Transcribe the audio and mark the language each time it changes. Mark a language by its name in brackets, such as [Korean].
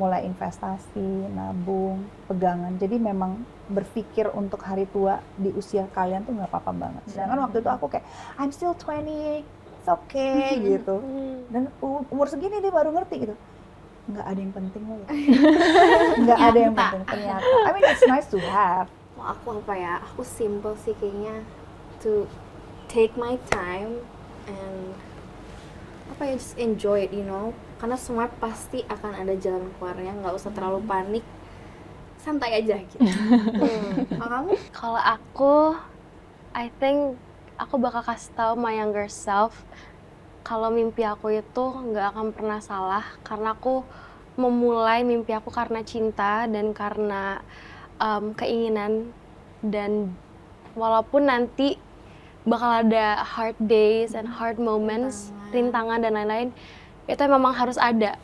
[Indonesian] Mulai investasi, nabung, pegangan. Jadi memang berpikir untuk hari tua di usia kalian tuh nggak apa-apa banget. Sedangkan waktu itu aku kayak, [English] I'm still 20, it's okay [Indonesian] gitu. Dan umur segini dia baru ngerti gitu. Nggak ada yang penting loh ya. Nggak ada yang penting ternyata. [English] I mean it's nice to have. [Indonesian] Mau aku apa ya? Aku simple sih kayaknya, [English] to take my time and [Indonesian] apa ya, [English] just enjoy it, you know. [Indonesian] Karena semua pasti akan ada jalan keluarnya, nggak usah terlalu panik, santai aja gitu. Kalau kamu? Kalau aku, [English] I think [Indonesian] aku bakal kasih tahu [English] my younger self [Indonesian] kalau mimpi aku itu nggak akan pernah salah, karena aku memulai mimpi aku karena cinta dan karena keinginan, dan walaupun nanti bakal ada [English] hard days and hard moments, [Indonesian] rintangan dan lain-lain, itu memang harus ada.